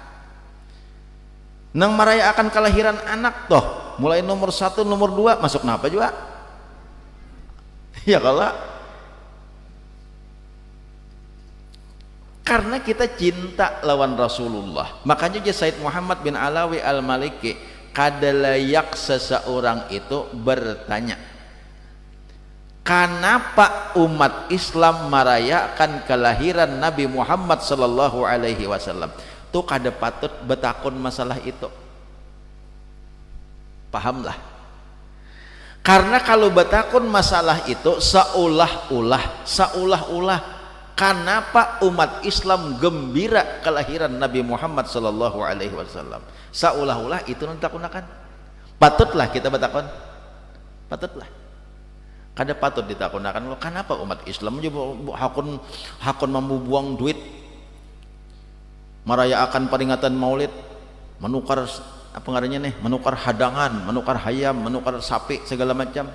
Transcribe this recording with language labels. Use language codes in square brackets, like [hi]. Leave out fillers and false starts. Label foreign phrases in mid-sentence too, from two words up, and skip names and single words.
[bjn] Nang merayakan kelahiran anak toh mulai nomor 1 nomor 2 masuk napa juga. Ya kalau karena kita cinta lawan Rasulullah, makanya Sayyid Muhammad bin Alawi Al-Maliki kada layak seseorang itu bertanya kenapa umat Islam merayakan kelahiran Nabi Muhammad [ar] صلى الله عليه وسلم. [bjn] Tuh kada patut betakun masalah itu, pahamlah. Karena kalau batakun masalah itu seolah-olah kenapa umat Islam gembira kelahiran Nabi Muhammad [ar] صلى الله عليه وسلم, [bjn] seolah-olah itu nanti takunakan. Patutlah kita batakun, patutlah kada patut ditakunakan lo kenapa umat Islam hakun membuang duit merayakan peringatan Maulid, menukar apa ngarannya nih, menukar hadangan, menukar hayam, menukar sapi segala macam.